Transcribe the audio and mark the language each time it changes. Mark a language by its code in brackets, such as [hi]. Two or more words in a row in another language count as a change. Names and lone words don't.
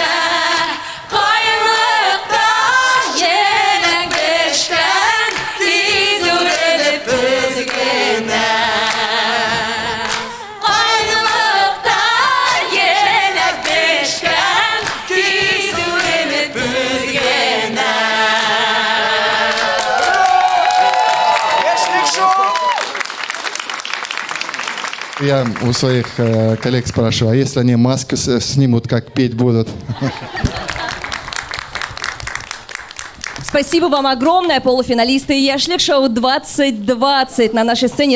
[tt] Каенлыкта еләк бешкән, тиз үрелеп без генә. Каенлыкта еләк бешкән, тиз үрелеп без генә. [ru] Я у своих коллег спрашиваю, а если они маску снимут, как петь будут? Спасибо вам огромное, полуфиналисты Ешлик-шоу 2020 на нашей сцене.